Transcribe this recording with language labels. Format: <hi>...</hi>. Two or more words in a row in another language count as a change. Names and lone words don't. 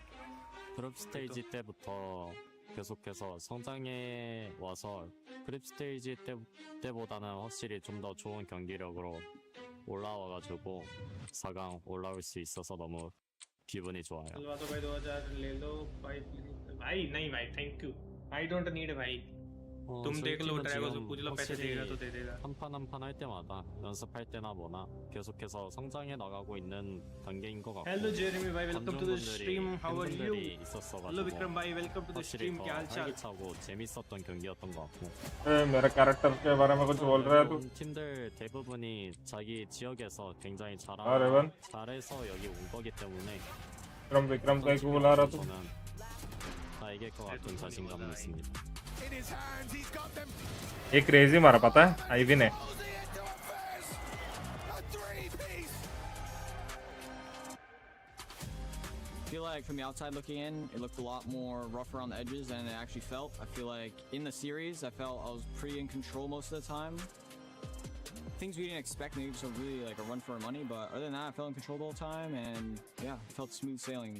<ko>그룹 스테이지 때부터 계속해서 성장해 와서 그룹 스테이지 때보다는 확실히 좀 더 좋은 경기력으로 올라와가지고 4강 올라올 수 있어서 너무 기분이 좋아요.</ko> <hi>चलवा दो भाई 2000 ले लो भाई भाई नहीं भाई</hi> <en>thank you I don't need</en> <hi>भाई तुम</hi> <ko>저희</ko> <hi>देख लो</hi> <ko>팀은</ko> <hi>ड्रैगन से</hi> <ko>지금</ko> <hi>पूछ लो पैसे देगा तो दे देगा</hi> <ko>한 판 한 판 할 때마다 연습할 때나 뭐나 계속해서 성장해 나가고 있는 단계인 것 같고</ko> <en>hello Jeremy bhai welcome to the stream how are you</en> <ko>팬분들이</ko> <hi>हेलो</hi> <ko>있었어가지고</ko> <en>Vikram bhai welcome to the</en> <ko>확실히</ko> <hi>स्ट्रीम</hi> <ko>더</ko> <hi>क्या हाल चाल</hi> <ko>활기차고 재밌었던 경기였던 것 같고</ko> <hi>मेरे कैरेक्टर के बारे में कुछ बोल रहा है तू</hi> <ko>팀들 대부분이 자기 지역에서 굉장히 레반 잘해서 여기 온 거기 때문에</ko> <hi>विक्रम तो एक को बुला रहा तू</hi> <ko>저는 다 이길 것 같은 자신감이 있습니다.</ko> <en>In his hands, he's got them.</en> <hi>एक क्रेजी मारा पता है आईवी ने</hi> <en>Closing it to a first. A three-piece. I feel like from the outside looking in, it looked a lot more rough around the edges than it actually felt. I feel like in the series, I felt I was pretty in control most of the time. Things we didn't expect, maybe just a really like a run for our money, but other than that, I felt in control the whole time, and yeah, it felt smooth sailing.</en>